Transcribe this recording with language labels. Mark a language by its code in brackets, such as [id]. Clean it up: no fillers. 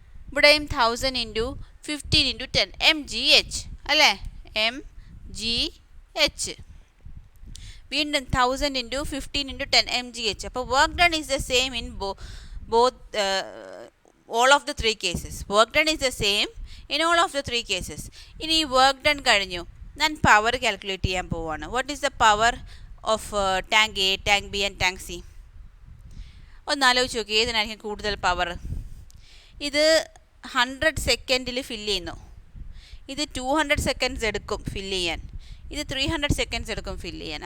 [ml] ഇവിടെയും 1000 × 15 × 10. MGH അല്ലേ? MGH. വീണ്ടും 1000 × 15 × 10 MGH. അപ്പോൾ [en] Work done is the same in both all of the 3 cases. Work done is the same in all of the 3 cases. [ml] ഇനി work done കഴിഞ്ഞു, ഞാൻ power calculate ചെയ്യാൻ പോവുകയാണ്. [en] What is the power of tank A, tank B and tank C? [ml] ഒന്ന് ആലോചിച്ച് നോക്കി, ഏതിനായിരിക്കും കൂടുതൽ power? ഇത് 100 സെക്കൻഡിൽ ഫില്ല് ചെയ്യുന്നു, ഇത് 200 സെക്കൻഡ്സ് എടുക്കും ഫില്ല് ചെയ്യാൻ, ഇത് 300 സെക്കൻഡ്സ് എടുക്കും ഫില്ല് ചെയ്യാൻ.